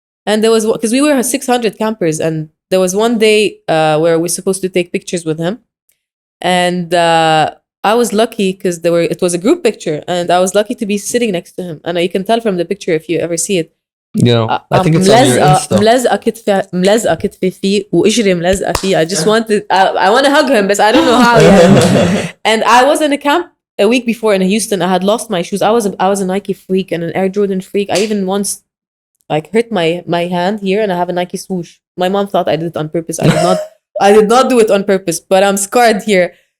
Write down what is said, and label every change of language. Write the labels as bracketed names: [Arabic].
[English] And there was, because we were 600 campers, and there was one day where we were supposed to take pictures with him. And I was lucky because it was a group picture, and I was lucky to be sitting next to him. And you can tell from the picture if you ever see it. You know, I think it's on your Insta. [Arabic] ملزقة كتفي فيه وإجري ملزقة فيه. [English] I just wanted, I want to hug him, but I don't know how yet. And I was in a camp a week before in Houston. I had lost my shoes. I was a Nike freak and an Air Jordan freak. I even once like hurt my hand here, and I have a Nike swoosh. My mom thought I did it on purpose. I did not do it on purpose, but I'm scarred here.